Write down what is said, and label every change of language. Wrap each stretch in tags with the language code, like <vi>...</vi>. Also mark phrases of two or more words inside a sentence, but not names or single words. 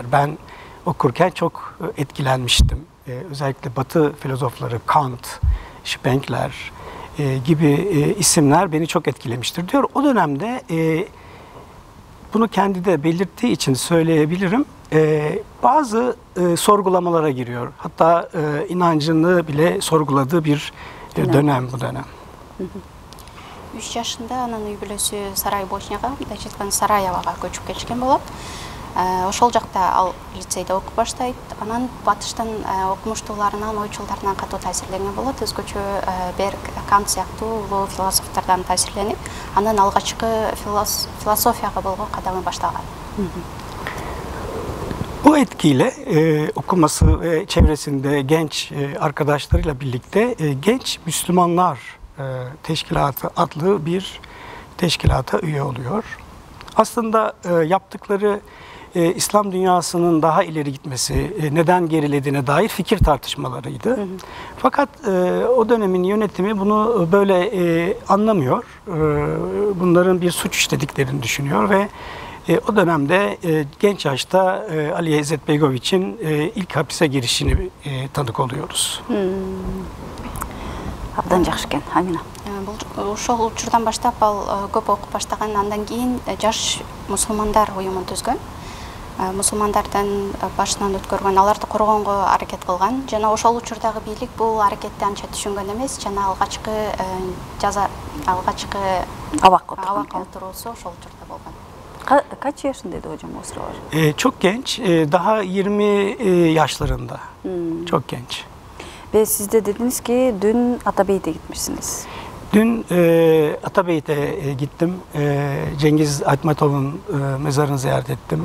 <tr>Ben okurken çok etkilenmiştim. Özellikle Batı filozofları Kant, Spengler gibi isimler beni çok etkilemiştir diyor. O dönemde bunu kendi de belirttiği için söyleyebilirim. Bazı sorgulamalara giriyor. Hatta inancını bile sorguladığı bir dönem bu dönem.</tr> <ky>3 yaşında анын үй бүлөсү Сарайбосняга, мындай айтканда Сараевага көчүп кетишкен болот. Ошол жакта ал лицейде окуп баштайт. Анан батыштын окумуштууларынан, ойчулдарынан катуу таасирленген болот. Өзгөчө Берг, Кант сыяктуу улуу философтордон таасирленип, анын алгачкы философияга болгон кадамы башталган.</ky> <tr>Bu etkiyle okuması ve çevresinde genç arkadaşlarıyla birlikte Genç Müslümanlar Teşkilatı adlı bir teşkilata üye oluyor. Aslında yaptıkları İslam dünyasının daha ileri gitmesi, neden gerilediğine dair fikir tartışmalarıydı. Fakat o dönemin yönetimi bunu böyle anlamıyor. Bunların bir suç işlediklerini düşünüyor ve o dönemde genç yaşta Aliya İzetbegoviç'in ilk hapise girişini tanık oluyoruz.</tr> <ky>Абдан жакшы экен, Амина. Ошол учурдан баштап ал көп окуп баштаган, андан кийин жаш мусулмандар уюмун түзгөн. Мусулмандардын башынан өткөргөн, аларды коргонго аракет кылган. Жана ошол учурдагы бийлик бул аракетти анча түшүнгөн эмес. Жана алгачкы абак отуруусу ошол учурда болгон.</ky> <tr>Kaç yaşındaydı hocam o sıralar? Çok genç, daha 20 yaşlarında. Çok genç. Ve siz de dediniz ki dün Atabeyt'e gitmişsiniz. Dün Atabeyt'e gittim. Cengiz Aytmatov'un mezarını ziyaret ettim.</tr>